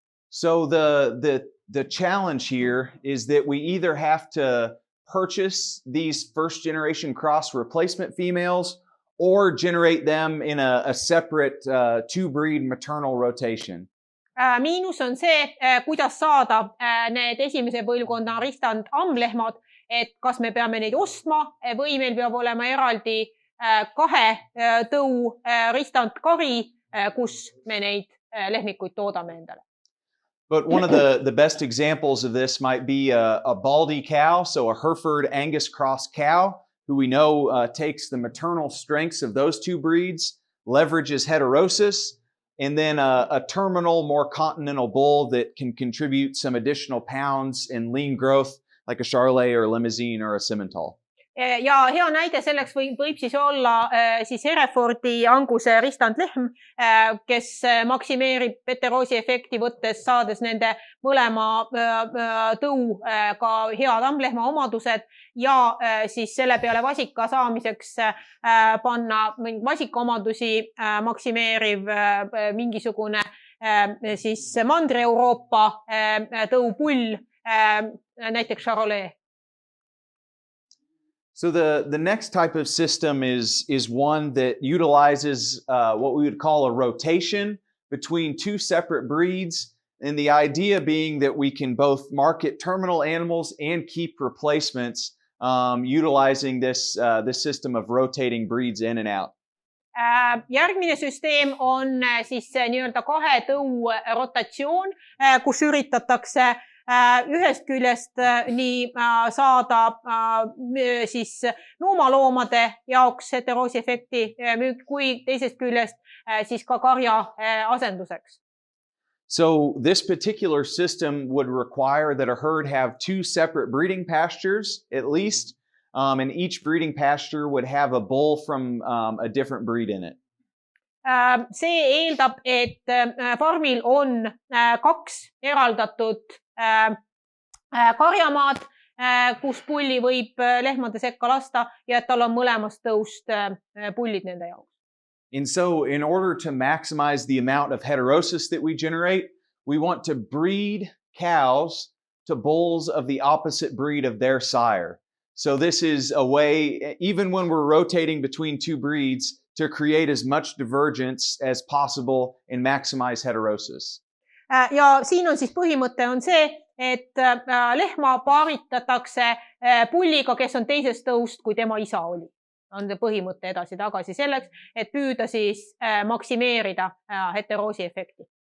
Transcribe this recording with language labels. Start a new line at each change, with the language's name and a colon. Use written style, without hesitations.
English: So the challenge here is that we either have to purchase these first generation cross replacement females or generate them in a separate 2-breed maternal rotation.
Estonian: Miinus on see, kuidas saada need esimese põlvkonna ristand ammlehmad, et kas me peame neid ostma või meil peab olema eraldi 2 tõu ristand kari, kus me neid lehmikuid toodame endale.
English: But one of the best examples of this might be a baldy cow, so a Hereford Angus cross cow, who we know takes the maternal strengths of those 2 breeds, leverages heterosis, and then a terminal, more continental bull that can contribute some additional pounds in lean growth, like a Charolais or a Limousine or a Simmental.
Estonian: Ja hea näide selleks võib siis olla siis Herefordi Anguse ristandlehm, kes maksimeerib heteroosi efekti võttes, saades nende mõlema tõu ka head ammlehma omadused ja siis selle peale vasika saamiseks panna vasika omadusi maksimeeriv mingisugune siis Mandri-Euroopa tõu pull, näiteks Charolais.
English: So the next type of system is one that utilizes what we would call a rotation between 2 separate breeds, and the idea being that we can both market terminal animals and keep replacements utilizing this system of rotating breeds in and out.
Estonian: Järgmine süsteem on siis nii-öelda 2 tõu rotatsioon, kus üritatakse ühest küljest nii saada siis nuumaloomade jaoks heteroosi efekti müük, kui teisest küljest siis ka karja asenduseks.
English: So this particular system would require that a herd have 2 separate breeding pastures at least, and each breeding pasture would have a bull from a different breed in it.
Estonian: See eeldab, et farmil on kaks eraldatud karjamaad, kus pulli võib lehmade sekka lasta ja et tal on mõlemast tõust pullid nende jaoks.
English: And so in order to maximize the amount of heterosis that we generate, we want to breed cows to bulls of the opposite breed of their sire. So this is a way, even when we're rotating between two breeds, to create as much divergence as possible and maximize heterosis.
Estonian: Ja siin on siis põhimõte on see, et lehma paaritatakse pulliga, kes on teisest tõust, kui tema isa oli. On see põhimõte edasi-tagasi selleks, et püüda siis maksimeerida heteroosi efekti.